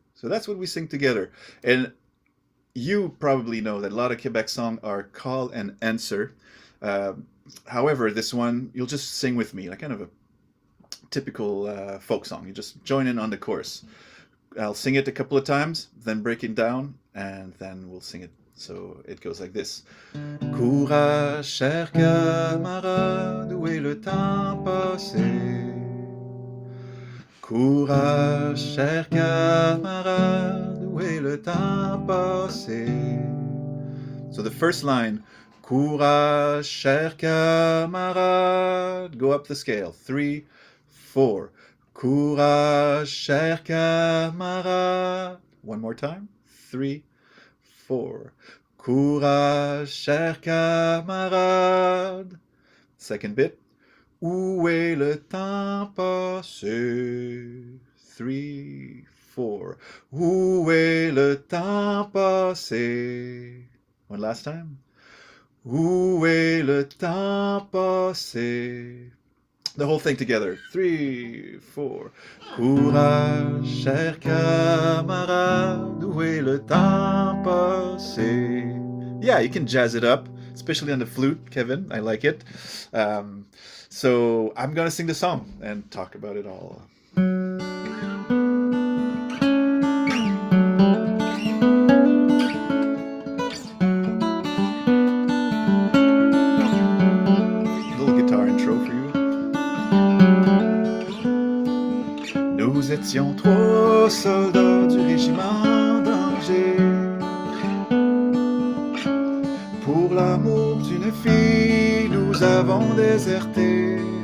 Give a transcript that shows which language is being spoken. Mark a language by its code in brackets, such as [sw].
[en] So that's what we sing together. And you probably know that a lot of Quebec songs are call and answer. However, this one, you'll just sing with me, like kind of a typical folk song. You just join in on the chorus. I'll sing it a couple of times, then break it down, and then we'll sing it. So it goes like this. [fr] Courage, cher camarade, où est le temps passé? Courage, cher camarade, où est le temps passé? [en] So the first line, [fr] courage, cher camarade, [en] go up the scale, 3, 4. [fr] Courage, cher camarade. [en] One more time, 3, 4. [fr] Courage, cher camarade. [en] Second bit. [fr] Où est le temps passé? [en] 3, 4. [fr] Où est le temps passé? [en] One last time. [fr] Où est le temps passé? [en] The whole thing together. 3, 4. [fr] Courage, cher camarade, où est le temps passé? [en] Yeah, you can jazz it up, especially on the flute, Kevin. I like it. So I'm gonna sing the song and talk about it all. Little guitar intro for you. [fr] Nous étions 3 soldats du régiment d'Angers. Pour l'amour d'une fille, nous avons déserté.